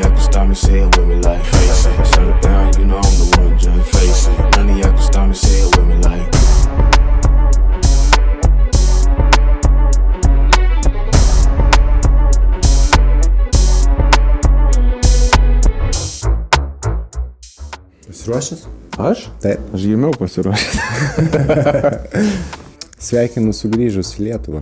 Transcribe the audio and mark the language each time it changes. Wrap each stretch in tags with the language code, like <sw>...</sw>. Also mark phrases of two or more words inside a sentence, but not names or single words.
<en>stop me, say it with me like face it. Settle down, you know I'm the one, just face it. None of y'all can stop me, say it with me like.</en> <lt>Pasiruošęs? Aš? Taip. Aš gimiau pasiruošęs. Sveikinu sugrįžus į Lietuvą.</lt>